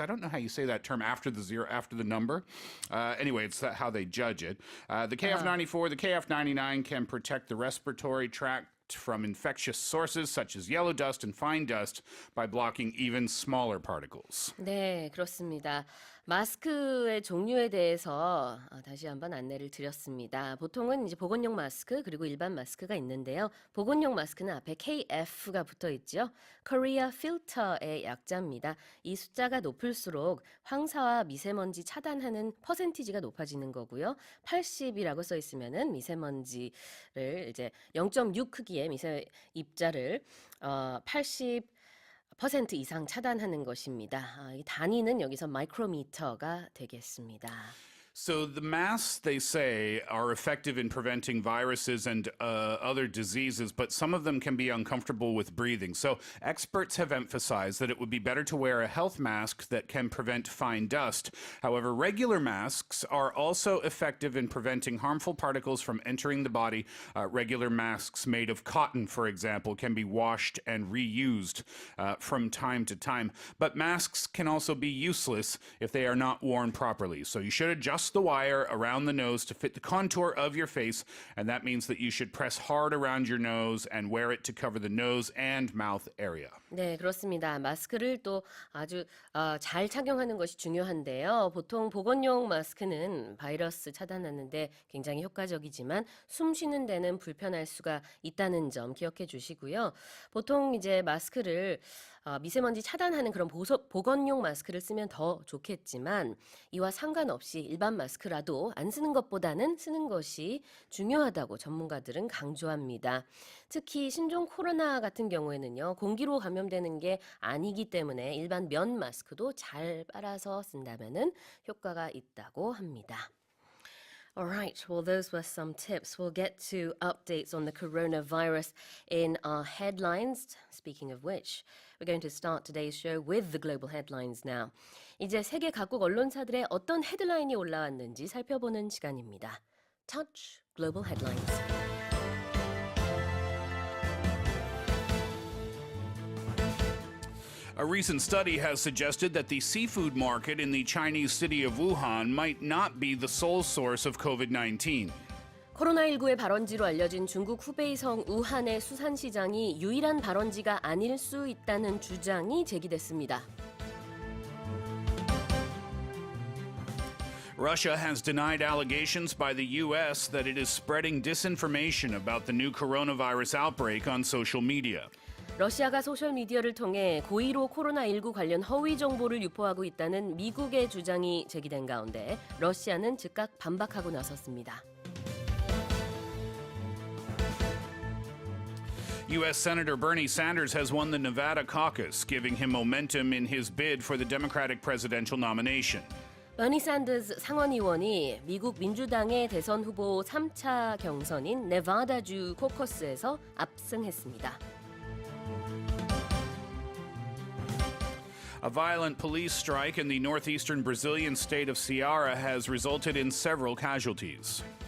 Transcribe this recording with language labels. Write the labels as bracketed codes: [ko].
[en] I don't know how you say that term after the number. Anyway, it's how they judge it. The KF94, the KF99 can protect the respiratory tract from infectious sources such as yellow dust and fine dust by blocking even smaller particles. [ko] 네, 그렇습니다. 마스크의 종류에 대해서 다시 한번 안내를 드렸습니다. 보통은 이제 보건용 마스크 그리고 일반 마스크가 있는데요. 보건용 마스크는 앞에 KF가 붙어 있죠. Korea Filter의 약자입니다. 이 숫자가 높을수록 황사와 미세먼지 차단하는 퍼센티지가 높아지는 거고요. 80이라고 써 있으면은 미세먼지를 이제 0.6 크기의 미세 입자를 80 퍼센트 이상 차단하는 것입니다. 이 단위는 여기서 마이크로미터가 되겠습니다. [en] So the masks, they say, are effective in preventing viruses and other diseases, but some of them can be uncomfortable with breathing. So experts have emphasized that it would be better to wear a health mask that can prevent fine dust. However, regular masks are also effective in preventing harmful particles from entering the body. Regular masks made of cotton, for example, can be washed and reused from time to time. But masks can also be useless if they are not worn properly. So you should adjust the wire around the nose to fit the contour of your face, and that means that you should press hard around your nose and wear it to cover the nose and mouth area. [ko] 네, 그렇습니다. 마스크를 또 아주 잘 착용하는 것이 중요한데요. 보통 보건용 마스크는 바이러스 차단하는데 굉장히 효과적이지만 숨 쉬는 데는 불편할 수가 있다는 점 기억해 주시고요. 보통 이제 마스크를 미세먼지 차단하는 그런 보건용 마스크를 쓰면 더 좋겠지만 이와 상관없이 일반 마스크라도 안 쓰는 것보다는 쓰는 것이 중요하다고 전문가들은 강조합니다. 특히 신종 코로나 같은 경우에는요. 공기로 감염되는 게 아니기 때문에 일반 면 마스크도 잘 빨아서 쓴다면은 효과가 있다고 합니다. [en] All right, well, those were some tips. We'll get to updates on the coronavirus in our headlines. Speaking of which, we're going to start today's show with the global headlines now. [ko] 이제 세계 각국 언론사들의 어떤 헤드라인이 올라왔는지 살펴보는 시간입니다. [en] Touch Global Headlines. A recent study has suggested that the seafood market in the Chinese city of Wuhan might not be the sole source of COVID-19. [ko] 코로나19의 발원지로 알려진 중국 후베이성 우한의 수산시장이 유일한 발원지가 아닐 수 있다는 주장이 제기됐습니다. [en] Russia has denied allegations by the U.S. that it is spreading disinformation about the new coronavirus outbreak on social media. [ko] 러시아가 소셜미디어를 통해 고의로 코로나19 관련 허위 정보를 유포하고 있다는 미국의 주장이 제기된 가운데 러시아는 즉각 반박하고 나섰습니다. [en] U.S. Senator Bernie Sanders has won the Nevada caucus, giving him momentum in his bid for the Democratic presidential nomination. [ko] 버니 샌더스 상원의원이 미국 민주당의 대선 후보 3차 경선인 네바다주 코커스에서 압승했습니다. [en] A violent police strike in the northeastern Brazilian state of Ceará has resulted in several casualties.